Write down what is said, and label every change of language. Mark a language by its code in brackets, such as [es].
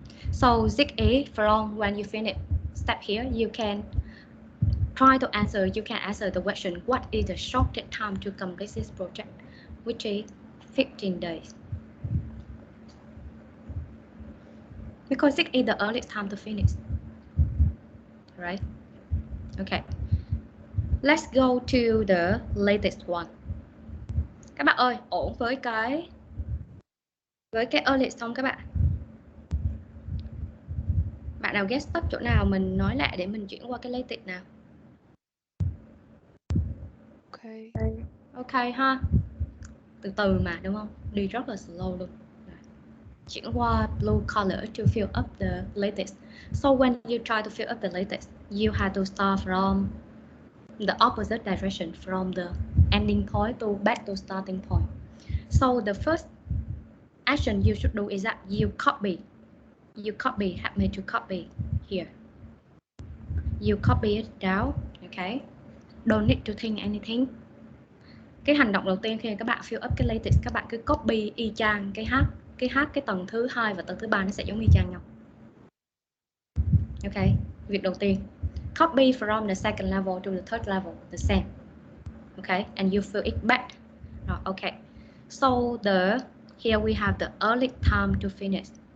[en] So ZE from when you finish step here, you can try to answer, you can answer the question, what is the shortest time to complete this project, which is 15 days. Because 6 is the earliest time to finish, right? Okay. Let's go to the latest one. [vi] Các bạn ơi, ổn với cái earliest không các bạn? Bạn nào [en] get stuck [vi] chỗ nào mình nói lại để mình chuyển qua cái latest nào. [en] Okay. [vi] Ok ha. Từ từ mà đúng không? Đi rất là slow luôn. Chuyển qua [en] blue color to fill up the latest. So when you try to fill up the latest, you have to start from the opposite direction, from the ending point to back to starting point. So the first action you should do is that you copy, help me to copy here. You copy it down, okay? Don't need to think anything. [vi] Cái hành động đầu tiên khi các bạn [en] fill up [vi] cái latest, các bạn cứ copy y chang cái H cái tầng thứ 2 và tầng thứ 3 nó sẽ giống y chang nhau. Okay, Việc đầu tiên, [en] copy from the second level to the third level, the same. Okay, and you fill it back. Okay, so here we have the early time to finish.